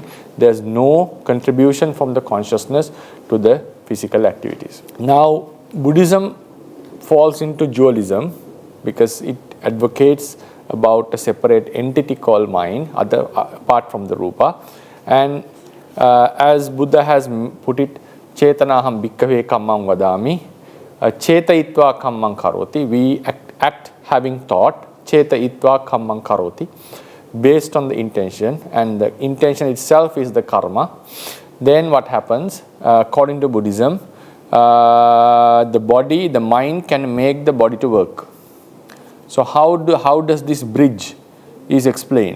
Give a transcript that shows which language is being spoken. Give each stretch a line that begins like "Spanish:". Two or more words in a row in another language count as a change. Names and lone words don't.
English: There's no contribution from the consciousness to the physical activities. Now, Buddhism falls into dualism because it advocates about a separate entity called mind, apart from the Rūpa. And as Buddha has put it,
Pali: Chetanaham bhikkave kammam vadami, chetayitva kammam karoti,
English: we act having thought,
Pali: chetayitva kammam karoti,
English: based on the intention, and the intention itself is the karma. Then what happens? According to Buddhism, the mind can make the body to work. So how does this bridge is explained?